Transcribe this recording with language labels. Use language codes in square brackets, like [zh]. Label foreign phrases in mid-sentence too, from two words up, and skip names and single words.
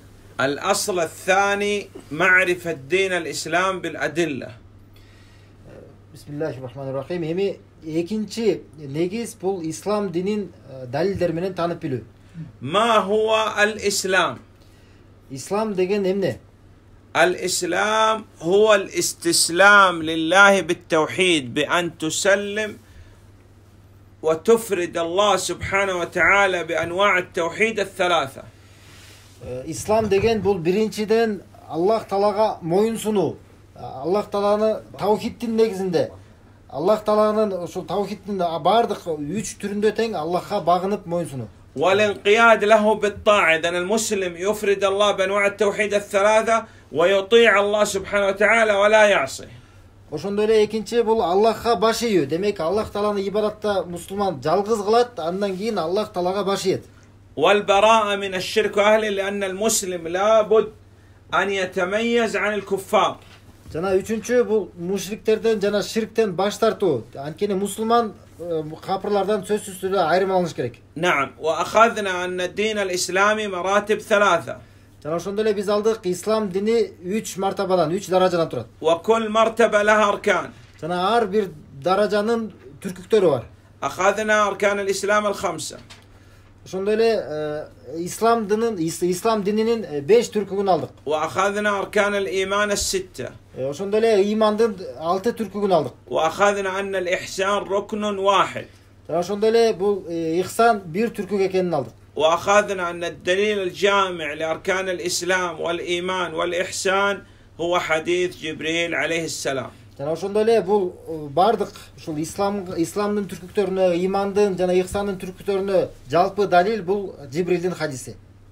[ar] الأصل الثاني معرفة دين الإسلام بالأدلة. Bismillahirrahmanirrahim. [ky] Эми экинчи негиз бул ислам динин далилдер менен таанып билүү. [ar] ما هو الإسلام؟ [ky] Ислам деген эмне? [ar] الإسلام هو الاستسلام لله بالتوحيد بأن تسلم وتفرد الله سبحانه وتعالى بأنواع التوحيد الثلاثة. [ky] İslam деген бул биринчиден Аллах Таалага моюн сунуу. Аллах Тааланы таухиддин негизинде. Аллах Тааланын ошол таухиддин бардык 3 түрүндө тең Аллахка багынып моюн сунуу. [ar] والانقياد له بالطاعة، إذن المسلم يفرد الله بأنواع التوحيد الثلاثة ويطيع الله سبحانه وتعالى ولا يعصي. [ky] Ошондой эле экинчи бул Аллахка баш ийүү. Демек Аллах Тааланы ибадатта мусулман жалгыз кылат, андан кийин Аллах Таалага баш ийет. [ar] والبراءة من الشرك وأهله، لأن المسلم لابد أن يتميز عن الكفار. [ky] Жана үчүнчү бул мушриктерден жана ширктен баш тартуу. Анткени мусулман капырлардан сөзсүз түрдө айырмаланыш керек. [ar] نعم، وأخذنا أن الدين الإسلامي مراتب ثلاثة. [ky] Жана ошондой эле биз алдык ислам дини 3 мартабадан, 3 даражадан турат. [ar] وكل مرتبة لها أركان. [ky] Жана ар бир даражанын түркүктөрү бар. [ar] أخذنا أركان الإسلام الخمسة. [ky] Ошондой эле ислам дининин 5 түркүгүн алдык. [ar] وأخذنا أركان الإيمان الستة. [ky] Ошондой эле имандын 6 түркүгүн алдык. [ar] وأخذنا أن الإحسان ركن واحد. [ky] Жана ошондой эле бул ихсан бир түркүк экенин алдык. [ar] وأخذنا أن الدليل الجامع لأركان الإسلام والإيمان والإحسان هو حديث جبريل عليه السلام. [ky] Жана ошондой эле бул бардык ушул исламдын түркүктөрүнө, имандын жана ихсандын түркүктөрүнө жалпы далил бул Жибрилдин хадиси.